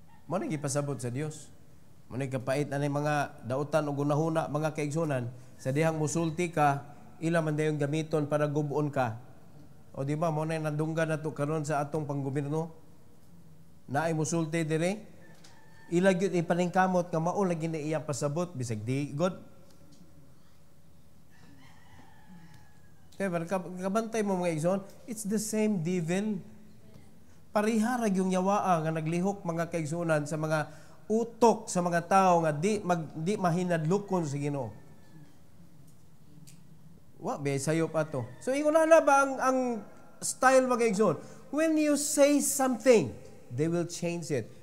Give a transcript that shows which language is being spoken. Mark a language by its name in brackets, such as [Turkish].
[Cebuano] Mo na gipasabot sa Dios. Mo na kapait ani mga dautan ug gunahuna mga kaigsunan, sa dihang musulti ka, ila man dayon gamiton para gubon ka. O di ba mo na nadunggan nato karon sa atong panggobyerno? Naay musulti dire. Ila gyud ipaningkamot nga mao lagi na iya pasabot bisag di god. Kaya kabantay mo mga igsoon, [English] it's the same devil. [Cebuano] Parihara yung yawaa nga naglihok mga kaigsunan sa mga utok sa mga tao nga di mahinadlukon sa Ginoo. Wa be sayo pa to. So ingon na ba ang style mga igsoon? [English] When you say something, they will change it.